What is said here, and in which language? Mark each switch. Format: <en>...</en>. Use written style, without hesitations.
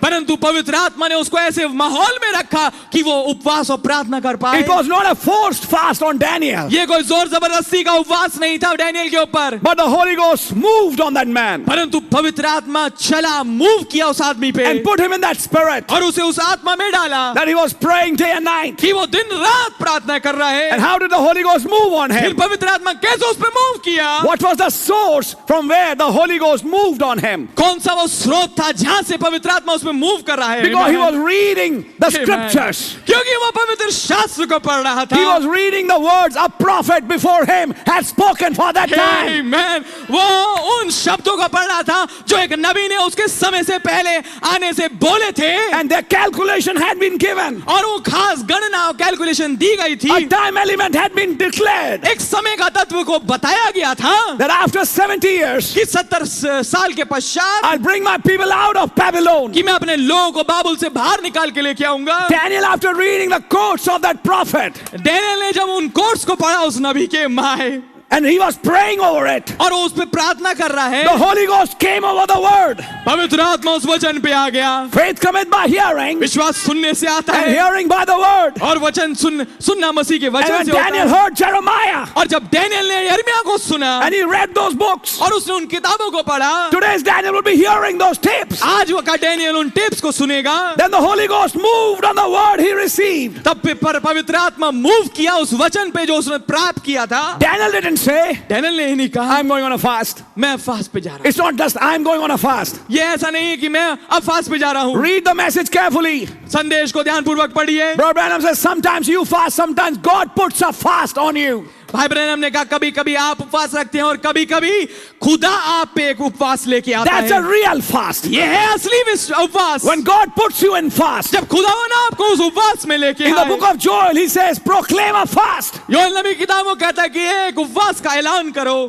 <hi>परंतु पवित्र आत्मा ने उसको ऐसे माहौल में रखा कि वो उपवास और प्रार्थना कर पाए।</hi> <en>It was not a forced fast on Daniel.</en> <hi>ये कोई जोर जबरदस्ती का उपवास नहीं था डैनियल के ऊपर,</hi> <en>But the Holy Ghost moved on that man</en> <hi>परंतु पवित्र आत्मा चला, मूव किया उस आदमी पे,</hi> <en>and put him in that spirit</en> <hi>और उसे उस आत्मा में डाला</hi> <en>that he was praying day and night.</en> <hi>कि वो दिन रात प्रार्थना कर रहा है।</hi> <en>And how did the Holy Ghost move on</en> <hi>फिर</hi> <en>him?</en> <hi>पवित्र आत्मा कैसे उस पे मूव किया?</hi> <en>What was the source from where the Holy Ghost moved on him?</en> <hi>कौन सा वो स्रोत था जहां से पवित्र आत्मा उसमें मूव कर रहा है?</hi> <en>Because he was reading the Amen. scriptures.</en> <hi>क्योंकि वो पवित्र शास्त्र को पढ़ रहा था।</hi> <en>He was reading the words a prophet before him had spoken for that time. Amen.</en> <hi>वो उन शब्दों को पढ़ रहा था जो एक नबी ने उसके समय से पहले आने से बोले थे,</hi> <en>And their calculation had been given.</en> <hi>और वो खास गणना और कैलकुलेशन दी गई थी।</hi> <en>A time element had been declared</en> <hi>एक समय का तत्व को बताया गया था</hi> <en>that after 70 years,</en> <hi>कि 70 साल के पश्चात</hi> <en>I'll bring my people out of Babylon.</en> <hi>कि मैं अपने लोगों को बाबुल से बाहर निकाल के लेके आऊंगा।</hi> <en>Daniel, after reading the quotes of that prophet,</en> <hi>Daniel ने जब उन कोट्स को पढ़ा उस नबी के, my</hi> <en>and he was praying over it,</en> <hi>और वो उस पे प्रार्थना कर रहा है,</hi> <en>the Holy Ghost came over the word.</en> <hi>पवित्र आत्मा उस वचन पे आ गया।</hi> <en>Faith cometh by hearing,</en> <hi>विश्वास सुनने से आता</hi> <en>and</en> <hi>है,</hi> <en>hearing by the word.</en> <hi>और वचन सुनना मसीह के</hi> <en>And</en> <hi>वचन</hi> <en>when</en> <hi>से होता</hi> <en>Daniel</en> <hi>है।</hi> <en>heard Jeremiah,</en> <hi>और जब डैनियल ने यिर्मयाह को सुना</hi> <en>and he read those books,</en> <hi>और उसने उन किताबों को पढ़ा,</hi> <en>today's Daniel will be hearing those tapes.</en> <hi>आज वो का डैनियल उन टेप्स को सुनेगा।</hi> <en>Then the Holy Ghost moved on the word he received.</en> <hi>तब पवित्र आत्मा मूव किया उस वचन पे जो उसने प्राप्त किया था।</hi> <en>Daniel didn't say,</en> <hi>डैनियल ने ही नहीं कहा</hi> <en>I'm going on a fast.</en> <hi>मैं फास्ट पे जा रहा हूँ।</hi> <en>It's not just I'm going on a fast.</en> <hi>ये ऐसा नहीं है कि मैं अब फास्ट पे जा रहा हूँ।</hi> <en>Read the message carefully.</en> <hi>संदेश को ध्यानपूर्वक पढ़िए।</hi> <en>Brother Branham says sometimes you fast, sometimes God puts a fast on you.</en> <hi>भाई ब्रैनम ने कहा कभी कभी आप उपवास रखते हैं और कभी कभी खुदा आप पे एक उपवास लेके आता</hi> <en>That's a</en> <hi>है।</hi> <en>real fast.</en> <hi>ये है असली उपवास।</hi> <en>When God puts you in fast.</en> <hi>जब खुदावन आपको उस उपवास में लेके</hi> <en>In the</en> <hi>आए।</hi> <en>book of Joel, he says, proclaim a fast.</en> <hi>Joel नबी किताब में कहता है कि एक उपवास का ऐलान करो।</hi>